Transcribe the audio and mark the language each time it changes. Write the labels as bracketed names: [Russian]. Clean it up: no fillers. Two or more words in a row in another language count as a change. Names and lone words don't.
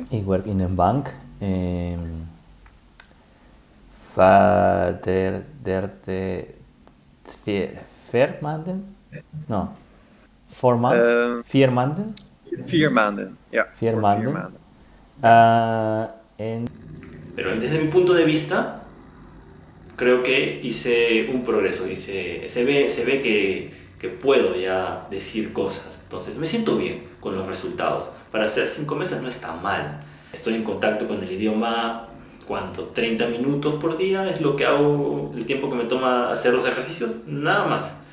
[Dutch] Ik werk in een bank. 4 maanden? No. 4 maanden? 4 maanden? 4 maanden, ja. 4 voor maanden. 4 maanden. [Spanish] Pero desde mi punto de vista, creo que hice un progreso. Se ve que puedo ya decir cosas. Entonces me siento bien con los resultados. Para hacer 5 meses no está mal. Estoy en contacto con el idioma, ¿cuánto? 30 minutos por día es lo que hago, el tiempo que me toma hacer los ejercicios, nada más.